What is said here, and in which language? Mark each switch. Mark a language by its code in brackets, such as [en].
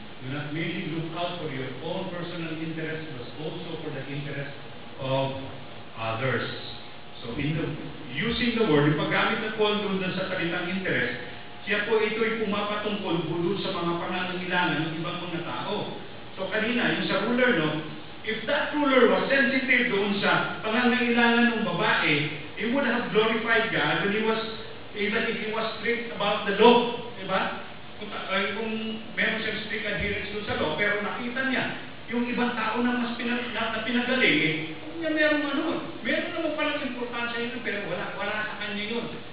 [en] Do not merely look out for your own personal interest, but also for the interest of others. So, using the word, [tl] yung paggamit ng Paul doon sa salitang interest, siya po ito'y pumapatungkol doon sa mga pangangailangan ng ibang mga tao. So, kanina, yung sa ruler, [en] if that ruler was sensitive [tl] doon sa pangangailangan ng babae, [en] he would have glorified God when even if he was strict about the law. [tl] Diba? Kung meron siyang strict adherence doon sa law, pero nakita niya, yung ibang tao na mas pinagaling, meron naman palang importansya yun, pero wala sa kanya yun.